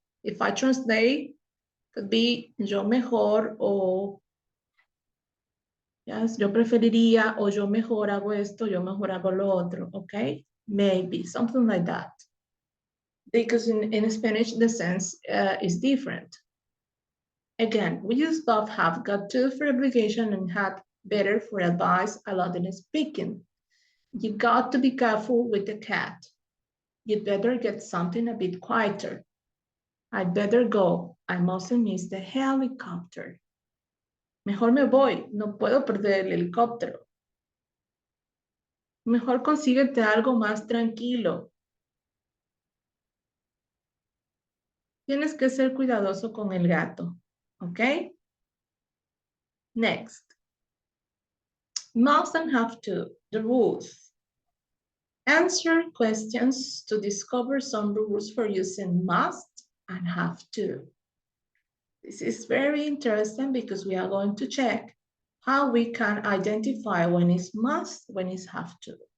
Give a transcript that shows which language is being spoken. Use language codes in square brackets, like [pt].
[en] If I translate, could be [es] yo mejor o [en] yes, [es] yo preferiría o yo mejor hago esto, yo mejor hago lo otro, okay? [en] Maybe, something like that. Because in Spanish, the sense is different. Again, we use both have got to for obligation and had better for advice allowed in speaking. You got to be careful with the cat. You'd better get something a bit quieter. I'd better go. I mustn't miss the helicopter. [es] Mejor me voy. No puedo perder el helicóptero. Mejor consíguete algo más tranquilo. Tienes que ser cuidadoso con el gato, ¿ok? [en] Next. Must and have to, the rules. Answer questions to discover some rules for using must and have to. This is very interesting because we are going to check how we can identify when it's must, when it's have to.